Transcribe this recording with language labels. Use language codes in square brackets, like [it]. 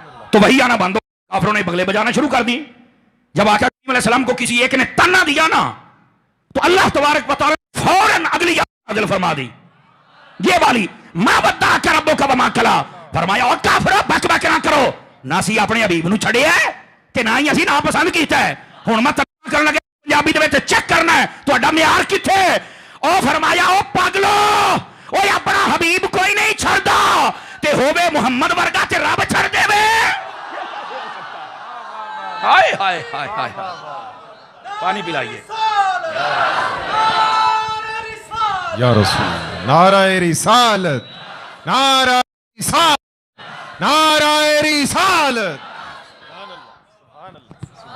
[ur] تو وہی آنا بند ہو، کافروں نے بغلے بجانا شروع کر دی. جب آقا علیہ السلام کو کسی ایک نے تانا دیا نا تو اللہ تبارک و تعالی فوراً اگلی آیت نازل فرما دی، یہ والی [ar] ما ودعک ربک وما قلی. [ur] فرمایا اور کافرو بک بک نہ کرو، [pa] نہ سی اپنے حبیب نو چھڑے ہے کہ نہ ہی اسی نا پسند کیتا ہے. ہن مت کرن لگے پنجابی دے وچ چیک کرنا ہے تہاڈا معیار کتھے. او فرمایا او پاگلو، او اپنا حبیب کوئی نہیں چھڑدا تے ہووے محمد ورگا تے رب چھڑ دے وے. [ur] ہائے ہائے ہائے ہائے، پانی پلائیے. یا رسول نعرہ رسالت، نعرہ رسالت، نعرہ رسالت.